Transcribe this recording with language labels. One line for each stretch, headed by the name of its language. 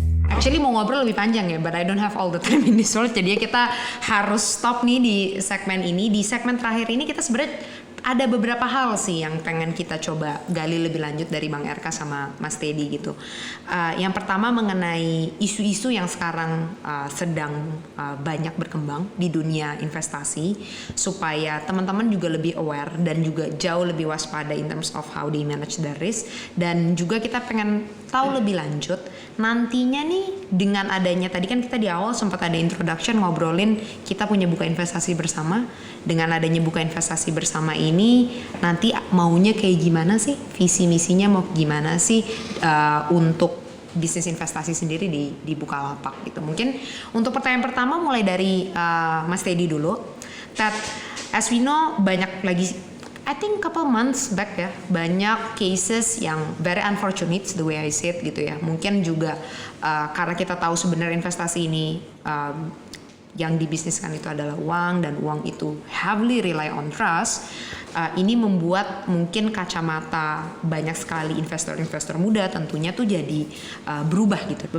English: Actually
Indonesian: mau ngobrol lebih panjang ya,
English: but I don't have all the time in this world.
Indonesian: Jadi kita harus stop nih di segmen ini. Di segmen terakhir ini kita sebenarnya ada beberapa hal sih yang pengen kita coba gali lebih lanjut dari Bang Erka sama Mas Teddy gitu. Yang pertama mengenai isu-isu yang sekarang sedang banyak berkembang di dunia investasi, supaya teman-teman juga lebih aware dan juga jauh lebih waspada
English: in terms of how they manage the risk.
Indonesian: Dan juga kita pengen tahu lebih lanjut nantinya nih dengan adanya, tadi kan kita di awal sempat ada introduction ngobrolin kita punya buka investasi bersama. Dengan adanya buka investasi bersama ini nanti maunya kayak gimana sih, visi misinya mau gimana sih untuk bisnis investasi sendiri di Bukalapak gitu. Mungkin untuk pertanyaan pertama mulai dari Mas Teddy dulu.
English: That as we know
Indonesian: banyak lagi,
English: I think couple months back ya,
Indonesian: banyak cases yang
English: very unfortunate the way I said gitu ya.
Indonesian: Mungkin juga karena kita tahu sebenarnya investasi ini yang dibisniskan itu adalah uang, dan uang itu
English: heavily rely on trust.
Indonesian: Ini membuat mungkin kacamata banyak sekali investor-investor muda tentunya tuh jadi berubah gitu.